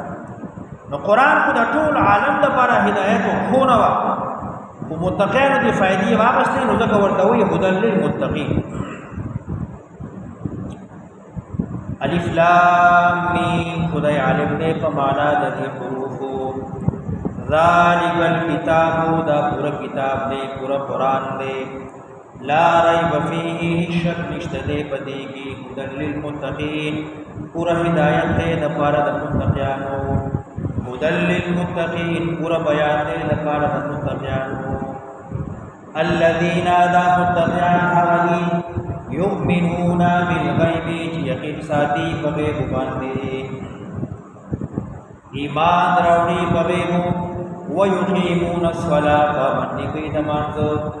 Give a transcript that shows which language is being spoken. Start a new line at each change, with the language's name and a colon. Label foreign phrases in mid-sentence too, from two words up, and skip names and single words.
Pashto: نو قرآن خو د ټول عالم لپاره هدایت او خونه وا، او متقین دې فائدې واغسته. نو ځکه ورته وایي
Arabic: هدى للمتقین. الف لام میم،
Pashto: خدای عالم دې په معنا د دې حروفو.
Arabic: ذالک الکتاب،
Pashto: دا پورا کتاب دے، پورا قرآن دے.
Arabic: لا ریب فیہ،
Pashto: شک نشته دے پدې کې.
Arabic: هدى للمتقین،
Pashto: پورا ہدایت دے د پاره د متقیانو.
Arabic: هدى للمتقین،
Pashto: پورا بیان دے د پاره د متقیانو. الذین دا متقیان هغه
Arabic: یؤمنون بالغیب،
Pashto: چې یقین ساتي په غیب باندې، ایمان راوړي په غیب،
Arabic: ويقيمون الصلاة،
Pashto: پابندي کوي د مانځه.